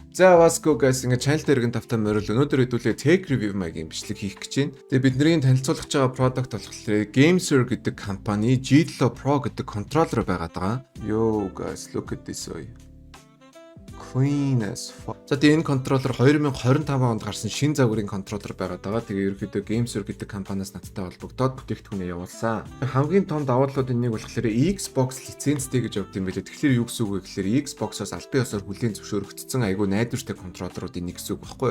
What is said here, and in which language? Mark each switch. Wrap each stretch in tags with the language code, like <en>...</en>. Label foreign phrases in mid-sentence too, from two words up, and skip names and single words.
<mn>За Vasco guys ингээ channel дээр гэн тавтай морил өнөөдөр хэдүүлээ</mn> <en>tech review</en> <mn>маягийн бичлэг хийх гэж байна. Тэгээ бидний танилцуулах байгаа product болохоор Gamesur гэдэг компани G7 Pro гэдэг контроллер байгаад байгаа.</mn> <en>Yo guys look at this way. Clean as fuck.</en> <mn>За энэ контроллер 2025 онд гарсан шинэ загварын контроллер байгаад байгаа. Тэгээ ерөөхдөө Gamesur гэдэг компаниас надтай холбогдоод бүтээгдэхүүнээ явуулсан. Хамгийн том давуу талуудын нэг болохоор Xbox лицензтэй гэж явд юм байлээ. Тэгэхээр юу гэсэн үг вэ гэхээр Xbox-оос албан ёсоор хүлээн зөвшөөрөгдсөн айгүй найдвартай контроллеруудын нэг гэсэн үг баггүй.</mn>